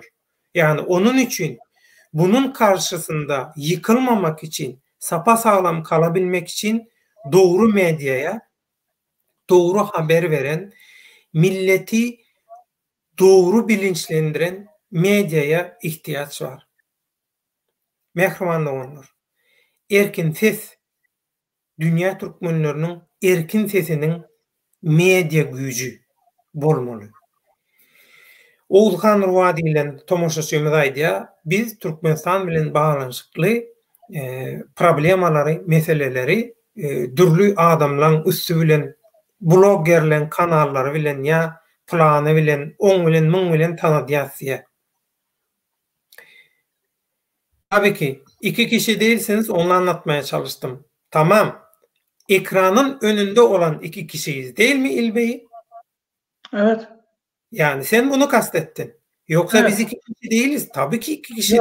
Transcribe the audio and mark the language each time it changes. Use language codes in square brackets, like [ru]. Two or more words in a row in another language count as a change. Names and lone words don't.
[tr] Yani onun için bunun karşısında yıkılmamak için, sapasağlam kalabilmek için doğru medyaya, doğru haber veren, milleti doğru bilinçlendiren medyaya ihtiyaç var. Mehriman olanlar. [tk] Erkin ses, dünya Türkmenlerinin erkin sesinin medya gücü bolmaly. Oğuzhan Ruva diýilen tomoşaçymyz aýdýa, biz Türkmenistan bilen baglanyşykly problemalary, meseleleri dürli adamlaryň üstü bilen, bloggerleň kanallary bilen ýa plany bilen, oň bilen, muň bilen tanydýasy. [tr] Tabii ki iki kişi değilsiniz, onu anlatmaya çalıştım. Tamam. Ekranın önünde olan iki kişiyiz değil mi İlbey? Evet. Yani sen bunu kastettin. Yoksa Evet. biz iki kişi değiliz. Tabii ki iki kişi